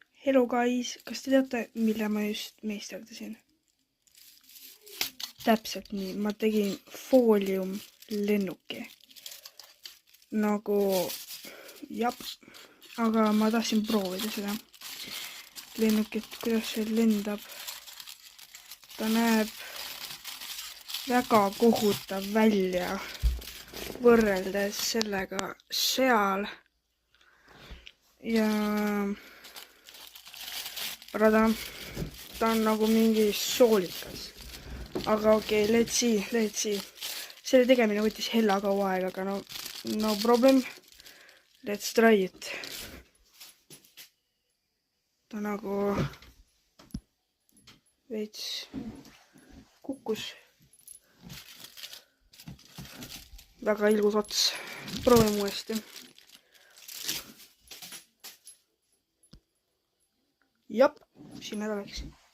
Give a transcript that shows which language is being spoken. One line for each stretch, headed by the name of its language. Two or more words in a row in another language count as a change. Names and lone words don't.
English: Hello guys,
Estonian: kas te teate, mille ma just meisterdasin? Täpselt nii, ma tegin fooliumlennuki. Nagu, jap, aga ma tahtsin proovida seda lennukit, kuidas see lendab. Ta näeb väga kohutav välja võrreldes sellega seal. Ja ta on nagu mingi soolikas. Aga okei,
English: let's see.
Estonian: Selle tegemine võttis hella kaua aega, aga
English: no problem. Let's try it.
Estonian: Ta nagu veits kukkus. Väga ilgus ots. Proovime uuesti. Jap, sinna ta läks.